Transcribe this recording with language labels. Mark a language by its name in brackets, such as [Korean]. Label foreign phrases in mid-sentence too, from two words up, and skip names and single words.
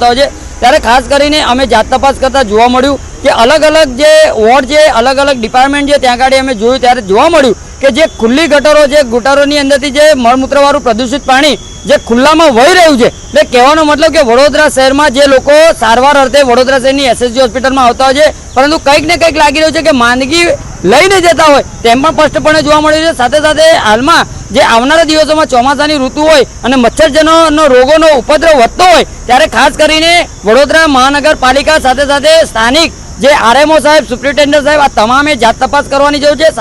[Gujarati] હોય છે ત્યારે ખાસ કરીને અમે જાત તપાસ કરતા જોવા મળ્યું કે અલગ અલગ જે વોર્ડ જે અલગ અલગ ડિપાર્ટમેન્ટ જે ત્યાં ગાડી અમે જોયું ત્યારે જોવા મળ્યું કે જે ખુલ્લી ગટરો જે ગટરોની અંદરથી જે મળમૂત્રવાળું પ્રદૂષિત પાણી જે ખુલ્લામાં વહી રહ્યું છે એટલે કહેવાનો મતલબ કે વડોદરા શહેરમાં જે લોકો સારવાર અર્થે વડોદરા શહેરની એસએસજી હોસ્પિટલમાં આવતા હોય છે પરંતુ કંઈક ને કંઈક લાગી રહ્યું છે કે માંદગી લઈને જતા હોય તેમ પણ સ્પષ્ટપણે જોવા મળ્યું છે। સાથે સાથે હાલમાં જે આવનારા દિવસોમાં ચોમાસાની ઋતુ હોય અને મચ્છરજનોનો રોગોનો ઉપદ્રવ વધતો હોય ત્યારે ખાસ કરીને વડોદરા મહાનગરપાલિકા સાથે સાથે સ્થાનિક જે આરએમઓ સાહેબ, સુપ્રિન્ટેન્ડન્ટ સાહેબ આ તમામે જાત તપાસ કરવાની જરૂર છે।